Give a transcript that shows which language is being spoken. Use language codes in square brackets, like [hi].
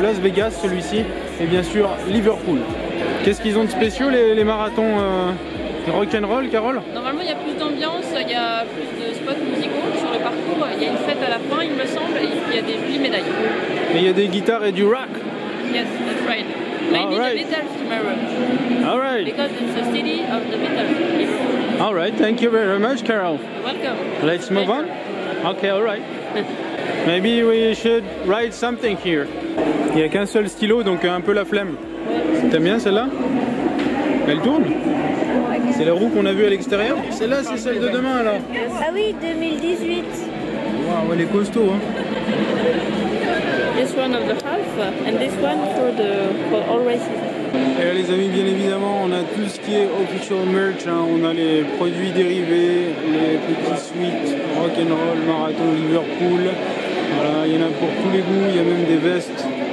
[fr] Las Vegas, celui-ci. Et bien sûr, Liverpool. Qu'est-ce qu'ils ont de spéciaux, les marathons Rock'n'Roll, Carole? Normalement, il y a plus d'ambiance, il y a plus de spots musicaux sur le parcours. Il y a une fête à la fin, il me semble, et il y a des jolies médailles. Et il y a des guitares et du rock. [en] Yes, that's right. Maybe All right. the Beatles tomorrow. All right. Because it's the city of the Beatles. All right. Thank you very much, Carol. You're welcome. Let's move on. Okay, all right. Maybe we should write something here. [fr] Il n'y a qu'un seul stylo, donc un peu la flemme. T'aimes bien celle-là? Elle tourne? C'est la roue qu'on a vue à l'extérieur? Celle-là, c'est celle de demain alors? Ah oui, 2018. Waouh, elle est costaud, hein? [en] This one of the half, and this one for all races. [fr] Et là les amis, bien évidemment, on a tout ce qui est official merch, hein. On a les produits dérivés, les petits sweats, rock'n'roll, marathon, Liverpool. Voilà, il y en a pour tous les goûts, il y a même des vestes.